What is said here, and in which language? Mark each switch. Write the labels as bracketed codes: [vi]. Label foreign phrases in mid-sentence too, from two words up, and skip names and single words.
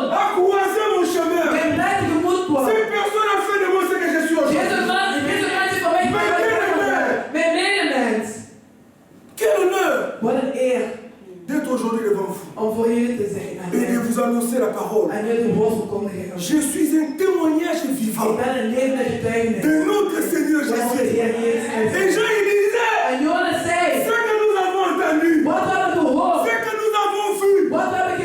[fr] a croisé mon chemin, [nl] mijn blij tegemoet kwam. [fr] cette personne a fait de moi ce que je suis [nl] Deze [fr] aujourd'hui. [nl] man heeft van mij gemaakt. Mijn medemens. [fr] Quel honneur [nl] Wat een eer [fr] d'être aujourd'hui devant vous [nl] om voor jullie te zijn. [fr] et de Amen. vous annoncer la parole. [nl] En jullie de woord verkondigen. [fr] Je suis un témoignage [nl] Ik [fr] vivant [nl] ben een levende getuigenis. [fr] de notre Seigneur [nl] Van onze [fr] Jésus. [nl] Heer Jezus [fr] Et [nl] Christus. [fr] Jean il disait, [nl] En Johannes zei, [fr] ce que nous avons entendu, [nl] wat we hebben gehoord, [fr] ce que nous avons vu, [nl] wat we hebben